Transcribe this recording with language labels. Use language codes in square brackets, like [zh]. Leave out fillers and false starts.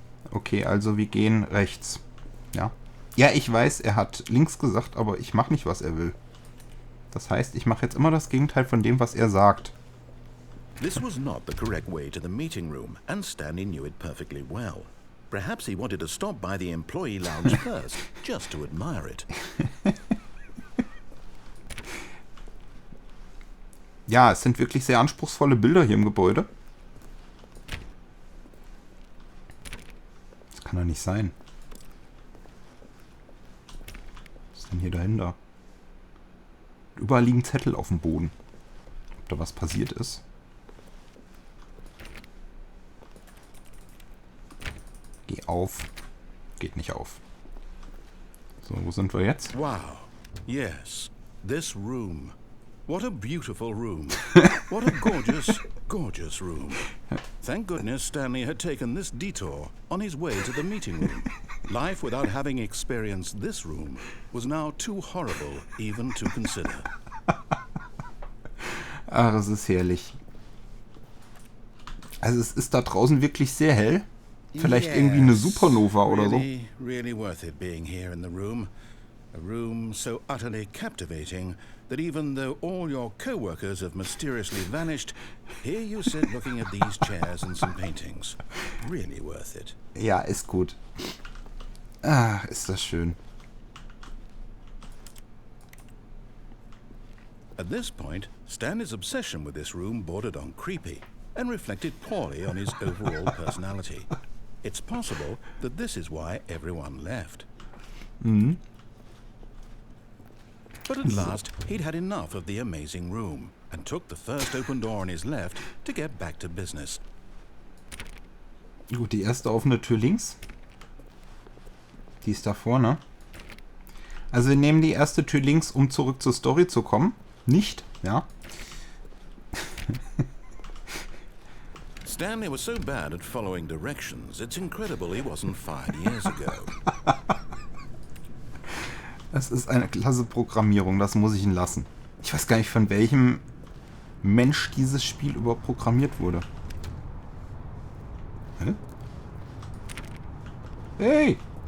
[de] Okay, also wir gehen rechts. Ja. Ja, ich weiß, er hat links gesagt, aber ich mache nicht, was er will. Das heißt, ich mache jetzt immer das Gegenteil von dem, was er sagt. [en] This was not the correct way to the meeting room, and Stanley knew it perfectly well. Perhaps he wanted to stop by the employee lounge first, just to admire it. [de] Ja, es sind wirklich sehr anspruchsvolle Bilder hier im Gebäude. Das kann doch nicht sein. Was ist denn hier dahinter? Überall liegen Zettel auf dem Boden. Ob da was passiert ist? Geh auf. Geht nicht auf. So, wo sind wir jetzt? [en] Wow. Yes. This room. What a beautiful room. What a gorgeous, gorgeous room. Thank goodness Stanley had taken this detour on his way to the meeting room. Life without having experienced this room was now too horrible even to consider. [de] Ach, es ist herrlich. Also es ist da draußen wirklich sehr hell. Vielleicht irgendwie eine Supernova oder so. [en] Really worth it being here in the room. A room so utterly captivating that even though all your co-workers have mysteriously vanished, here you sit looking at these chairs and some paintings. Really worth it. [de] Ja, ist gut. Ah, ist das schön. [en] At this point, Stanley's obsession with this room bordered on creepy and reflected poorly on his overall personality. It's possible that this is why everyone left. Mhm. But at last, he'd had enough of the amazing room and took the first open door on his left to get back to business. [de] Gut, die erste offene Tür links. Die ist da vorne. Also wir nehmen die erste Tür links, um zurück zur Story zu kommen. Nicht, ja. [en] Stanley was so bad at following directions, it's incredible he wasn't fired years ago. [de] Das ist eine klasse Programmierung, das muss ich ihn lassen. Ich weiß gar nicht, von welchem Mensch dieses Spiel überhaupt programmiert wurde. Hä? Hey!